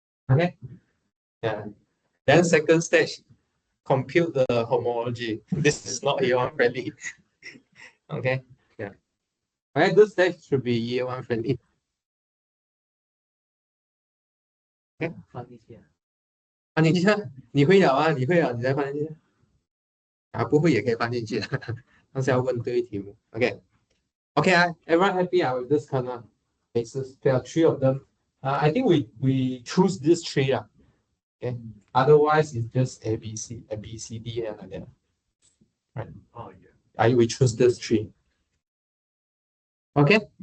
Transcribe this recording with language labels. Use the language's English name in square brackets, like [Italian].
[English] Okay. Yeah. Then second stage, compute the homology. This is not year one friendly. Okay. Yeah. Okay, this stage should be year one friendly. [Chinese] 放进去。放进去啊，你会了啊，你会了，你再放进去不会也可以放进去的，但是要问对题目。 [English] Okay, everyone happy with this kind of basis? There are 3 of them. I think we choose this 3 Okay. Otherwise, it's just A B C D and like that. Right. Oh yeah. We choose this 3. Okay.